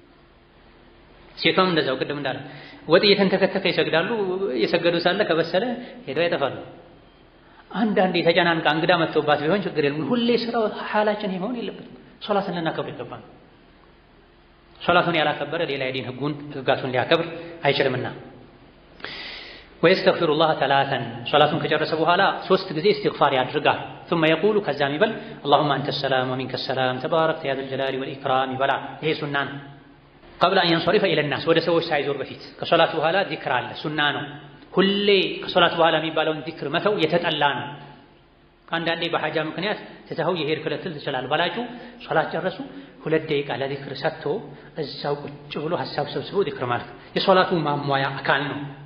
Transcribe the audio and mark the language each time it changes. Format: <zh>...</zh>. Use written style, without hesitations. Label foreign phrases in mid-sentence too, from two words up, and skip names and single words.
<am>ሴቷም እንደዛው ቅድም እንዳለ ወጥ እየተንተከተከ ይሰግዳሉ። እየሰገዱ ሳለ ከበሰለ ሄደው ያጠፋሉ። አንዳንዴ ተጨናንቃ እንግዳ መጥቶባት ቢሆን ችግር የለም። ሁሌ ስራው ሐላችን ይሆን የለበትም። ሶላትን ልናከብር ይገባል። ሶላቱን ያላከበረ ሌላ የዲን ህጋቱን ሊያከብር አይችልምና</am> <ar>ويستغفر الله ثلاثا</ar> <am>ሶላቱን ከጨረሰ በኋላ 3 ጊዜ ኢስቲግፋር ያድርጋል።</am> <ar>ثم يقول</ar> <am>ከዛም ይበል</am> <ar>اللهم انت السلام ومنك السلام تبارك يا ذا الجلال والاكرام</ar> <am>ይበላ። ይሄ ሱና ነው።</am> <ar>قبل ان ينصرف الى الناس</ar> <am>ወደ ሰዎች ሳይዞር በፊት ከሶላት በኋላ ዚክር አለ። ሱና ነው። ሁሌ ከሶላት በኋላ የሚባለውን ዚክር መተው የተጠላ ነው። አንዳንዴ በሐጃ ምክንያት ተተው የሄድክ ልትል ትችላለህ። ባላጩ ሶላት ጨረሱ 2 ደቂቃ ለዚክር ሰጥቶ እዛው ቁጭ ብሎ ሐሳብ ሰብስቦ ዚክር ማለት የሶላቱ ማሟያ አካል ነው።</am>